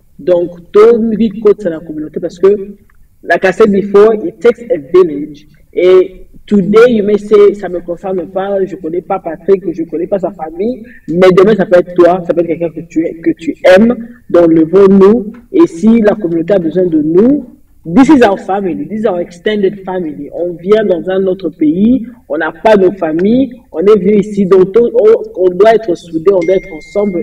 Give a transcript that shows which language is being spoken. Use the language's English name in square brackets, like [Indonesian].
[French] Donc, tout le monde côté de la communauté parce que, [English] like I said before, it takes a village. [French] Et today, you may say, ça me concerne pas, je connais pas Patrick, je connais pas sa famille, mais demain, ça peut être toi, ça peut être quelqu'un que tu aimes, donc levons-nous. Et si la communauté a besoin de nous, [English] this is our family, this is our extended family. [French] On vient dans un autre pays, on n'a pas de famille, on est venu ici, donc on doit être soudés, on doit être ensemble.